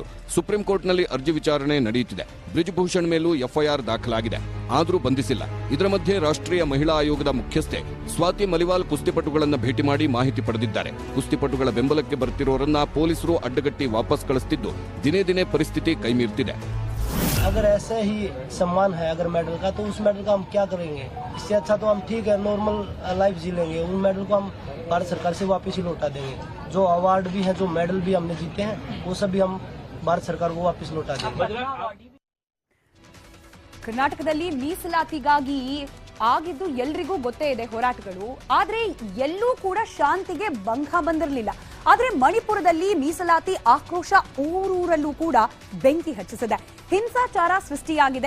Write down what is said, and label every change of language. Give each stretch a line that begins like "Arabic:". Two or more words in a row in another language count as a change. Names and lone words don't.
Kannada: ಸುಪ್ರೀಂ ಕೋರ್ಟ್ನಲ್ಲಿ ಅರ್ಜಿ ವಿಚಾರಣೆ ನಡೆಯುತ್ತಿದೆ. ಬ್ರಿಜ್ಭೂಷಣ್ ಮೇಲೂ ಎಫ್ಐಆರ್ ದಾಖಲಾಗಿದೆ, ಆದರೂ ಬಂಧಿಸಿಲ್ಲ. ಇದರ ಮಧ್ಯೆ ರಾಷ್ಟ್ರೀಯ ಮಹಿಳಾ ಆಯೋಗದ ಮುಖ್ಯಸ್ಥೆ ಸ್ವಾತಿ ಮಲಿವಾಲ್ ಕುಸ್ತಿಪಟುಗಳನ್ನು ಭೇಟಿ ಮಾಡಿ ಮಾಹಿತಿ ಪಡೆದಿದ್ದಾರೆ. ಕುಸ್ತಿಪಟುಗಳ ಬೆಂಬಲಕ್ಕೆ ಬರ್ತಿರೋರನ್ನ ಪೊಲೀಸರು ಅಡ್ಡಗಟ್ಟಿ ವಾಪಸ್ ಕಳಿಸುತ್ತಿದ್ದು ದಿನೇ ದಿನೇ ಪರಿಸ್ಥಿತಿ ಕೈಮೀರ್ತಿದೆ.
Hindi: अगर ऐसा ही सम्मान है अगर मेडल का तो उस मेडल का हम क्या करेंगे? इससे अच्छा तो हम ठीक है
English: normal life
Hindi: जी लेंगे. उन मेडल को हम भारत सरकार से वापस ही लौटा देंगे. जो अवार्ड भी है, जो मेडल भी हमने जीते हैं, वो सब भी हम भारत सरकार को वापस लौटा देंगे.
Kannada: ಕರ್ನಾಟಕದಲ್ಲಿ ಮೀಸಲಾತಿಗಾಗಿ ಆಗಿದ್ದು ಎಲ್ರಿಗೂ ಗೊತ್ತೇ ಇದೆ ಹೋರಾಟಗಳು. ಆದ್ರೆ ಎಲ್ಲೂ ಕೂಡ ಶಾಂತಿಗೆ ಭಂಗ ಬಂದಿರಲಿಲ್ಲ. ಆದ್ರೆ ಮಣಿಪುರದಲ್ಲಿ ಮೀಸಲಾತಿ ಆಕ್ರೋಶ ಊರೂರಲ್ಲೂ ಕೂಡ ಬೆಂಕಿ ಹಚ್ಚಿಸಿದೆ. ಹಿಂಸಾಚಾರ ಸೃಷ್ಟಿಯಾಗಿದೆ.